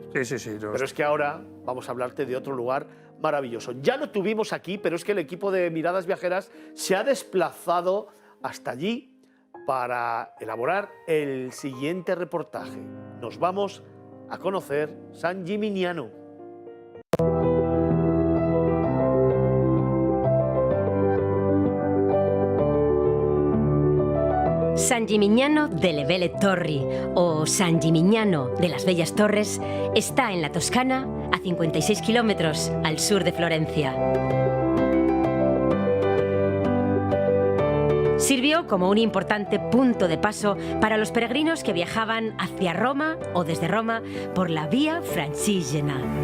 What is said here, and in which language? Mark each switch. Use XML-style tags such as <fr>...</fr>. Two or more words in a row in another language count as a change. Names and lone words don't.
<es>Sí. Pero es que ahora vamos a hablarte de otro lugar maravilloso. Ya lo tuvimos aquí, pero es que el equipo de Miradas Viajeras se ha desplazado hasta allí para elaborar el siguiente reportaje. Nos vamos a conocer San Gimignano. San Gimignano delle Belle Torri, o San Gimignano de las Bellas Torres, está en la Toscana, a 56 kilómetros al sur de Florencia. Sirvió como un importante punto de paso para los peregrinos que viajaban hacia Roma o desde Roma por la Vía Francigena.</es>